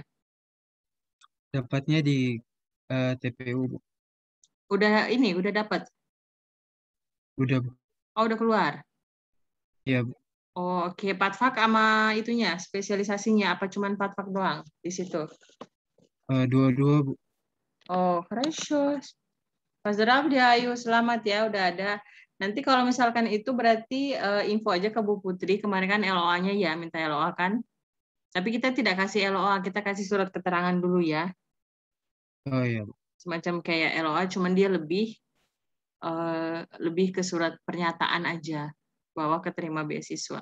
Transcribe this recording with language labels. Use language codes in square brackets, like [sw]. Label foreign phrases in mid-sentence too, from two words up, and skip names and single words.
[id] Dapatnya di TPU, Bu. Udah dapat? Udah, Bu. Oh, udah keluar? Iya, Bu. Oh, oke. Patfak sama itunya, spesialisasinya, apa cuman patfak doang di situ? Dua-dua, Bu. [ru] Oh, хорошо. Поздравляю, [id] ayo selamat ya, udah ada. Nanti kalau misalkan itu berarti info aja ke Bu Putri, kemarin kan LOA-nya ya, minta LOA kan. Tapi kita tidak kasih LOA, kita kasih surat keterangan dulu ya. Oh iya, Bu. Semacam kayak LOA, cuman dia lebih ke surat pernyataan aja bahwa keterima beasiswa.